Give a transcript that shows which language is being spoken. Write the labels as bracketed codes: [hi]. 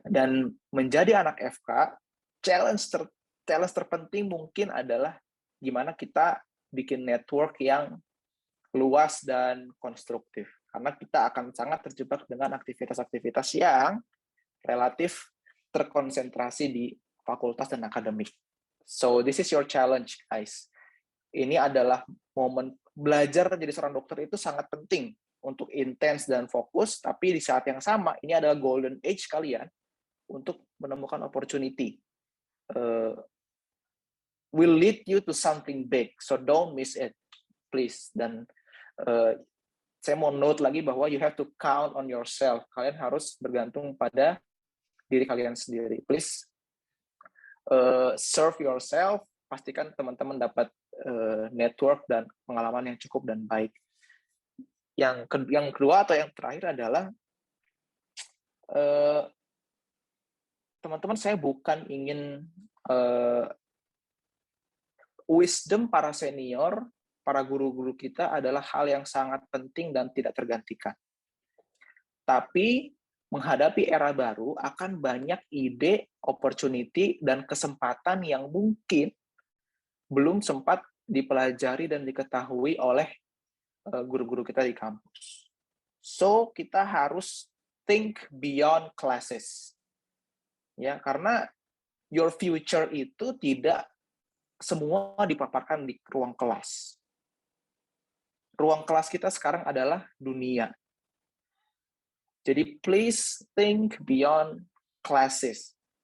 [id] Dan menjadi anak FK, challenge terpenting mungkin adalah gimana kita bikin network yang luas dan konstruktif, karena kita akan sangat terjebak dengan aktivitas-aktivitas yang relatif terkonsentrasi di fakultas dan akademik. [en] So this is your challenge, guys. [id] Ini adalah momen belajar menjadi seorang dokter itu sangat penting untuk intens dan fokus, tapi di saat yang sama ini adalah golden age kalian untuk menemukan opportunity. [en] Will lead you to something big, so don't miss it, please. [id] Dan saya mau note lagi bahwa [en] you have to count on yourself. [id] Kalian harus bergantung pada diri kalian sendiri. [en] Please serve yourself. [id] Pastikan teman-teman dapat network dan pengalaman yang cukup dan baik. Yang kedua atau yang terakhir adalah teman-teman, saya bukan ingin wisdom para senior, para guru-guru kita adalah hal yang sangat penting dan tidak tergantikan. Tapi menghadapi era baru akan banyak ide, opportunity, dan kesempatan yang mungkin belum sempat dipelajari dan diketahui oleh guru-guru kita di kampus. So, kita harus [en] think beyond classes. [id] Ya, karena [en] your future [id] itu tidak semua dipaparkan di ruang kelas. Ruang kelas kita sekarang adalah dunia. Jadi please [en] think beyond classes.